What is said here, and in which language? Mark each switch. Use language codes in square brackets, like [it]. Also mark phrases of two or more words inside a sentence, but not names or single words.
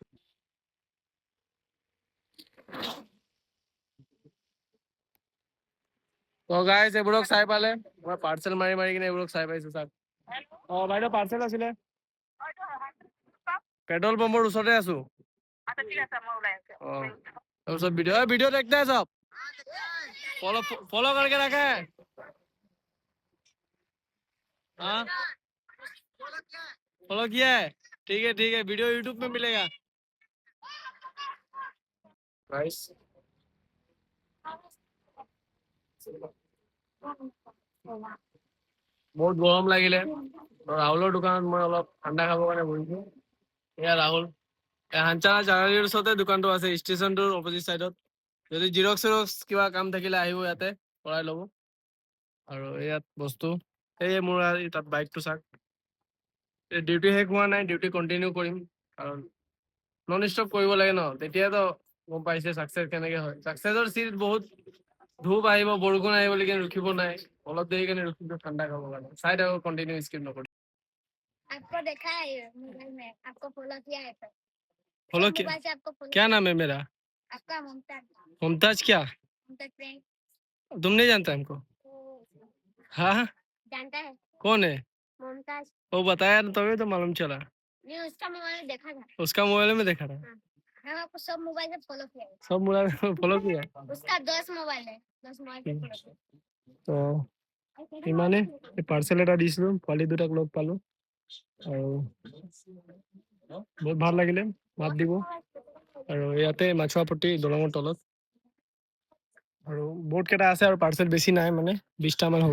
[as] তো গাইজ, এইবোৰক চাই পালে মই পাৰ্চেল মাৰি কিনে এইবোৰক চাই পাইছোঁ। চাওক। অঁ বাইদেউ, পাৰ্চেল আছিলে। পেট্ৰল পাম্পৰ ওচৰতে আছোঁ। অঁ, তাৰপিছত ভিডিঅ' [hi] देखते हैं सब, फॉलो करके रखे। हाँ, फॉलो किया है। ठीक है, वीडियो यूट्यूब में मिलेगा। गाइस, [as] বহুত গৰম লাগিলে। ৰাহুলৰ দোকানত মই অলপ ঠাণ্ডা খাবৰ কাৰণে বহিছোঁ। এয়া ৰাহুল, হাঞ্চানা জাগালিৰ ওচৰতে দোকানটো আছে, ষ্টেচনটোৰ অপজিট চাইডত। যদি জিৰক্স কিবা কাম থাকিলে আহিব, ইয়াতে কৰাই ল'ব। আৰু ইয়াত বস্তু এই মোৰ তাত বাইকটো চাওক। ডিউটি শেষ হোৱা নাই, ডিউটি কণ্টিনিউ কৰিম। কাৰণ [en] non stop [as] কৰিব লাগে ন, তেতিয়াতো গম পাইছে ছাকচেছ কেনেকৈ হয়। ছাকচেছৰ চিট বহুত, ধূপ আহিব, বৰষুণ আহিব, লেকিন ৰখিব নাই। অলপ দেৰি কাৰণে ৰখিছোঁ ঠাণ্ডা খাবৰ কাৰণে। চাই থাকক, কণ্টিনিউ স্কিপ নকৰি। [hi] आपको देखा है मोबाइल में, आपको फॉलो किया है तो फॉलो मोबाइल से आपको फॉलो क्या नाम है मेरा? आपका मुमताज। मुमताज क्या? मुमताज फ्रेंड। तुम नहीं जानता हमको? हाँ, जानता है कौन है मुमताज? वो? बताया तो तभी तो मालूम चला। नहीं, उसका मोबाइल में देखा था। उसका मोबाइल में देखा था। हाँ, हम आपको सब मोबाइल से फॉलो किया है। सब मोबाइल फॉलो किया। उसका 10 मोबाइल है, 10 मोबाइल से फॉलो किया। [as] তো ইমানে পাৰ্চেল এটা দিছিলোঁ, পোৱালি দুটাক লগ পালোঁ আৰু বহুত ভাল লাগিলে। মাত দিব। আৰু ইয়াতে মাছুৱাপট্টি দলঙৰ তলত। আৰু বহুত কেইটা আছে, আৰু পাৰ্চেল বেছি নাই, মানে 20টামান হ'ব।